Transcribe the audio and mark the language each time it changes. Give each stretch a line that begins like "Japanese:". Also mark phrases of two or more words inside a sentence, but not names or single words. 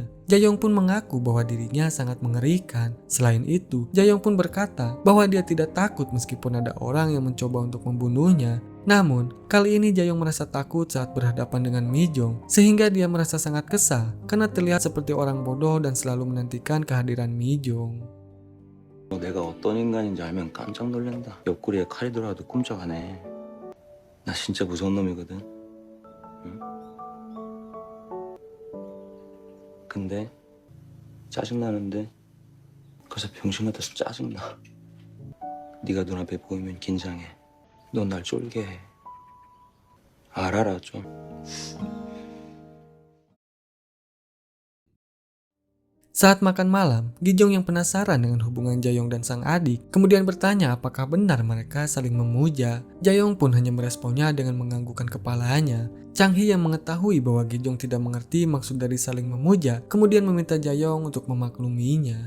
Indonesian: Jayong pun mengaku bahwa dirinya sangat mengerikan. Selain itu, Jayong pun berkata bahwa dia tidak takut meskipun ada orang yang mencoba untuk membunuhnya. Namun, kali ini Jayong merasa takut saat berhadapan dengan Mijong, sehingga dia merasa sangat kesal karena terlihat seperti orang bodoh dan selalu menantikan kehadiran Mijong.
Korean: 내가 어떤 인간인지 알면 깜짝 놀란다. 옆구리에 칼이 들어와도 꼼짝 안 해. 나 진짜 무서운 놈이거든. 응? 근데 짜증나는데 그래서 병신 같아서 짜증나. 네가 눈앞에 보이면 긴장해. 넌 날 쫄게 해. 알아라 좀.
Indonesian: Saat makan malam, Gijong yang penasaran dengan hubungan Jayong dan sang adik kemudian bertanya apakah benar mereka saling memuja. Jayong pun hanya meresponnya dengan menganggukkan kepalanya. Chang-hee yang mengetahui bahwa Gijong tidak mengerti maksud dari saling memuja kemudian meminta Jayong untuk memakluminya.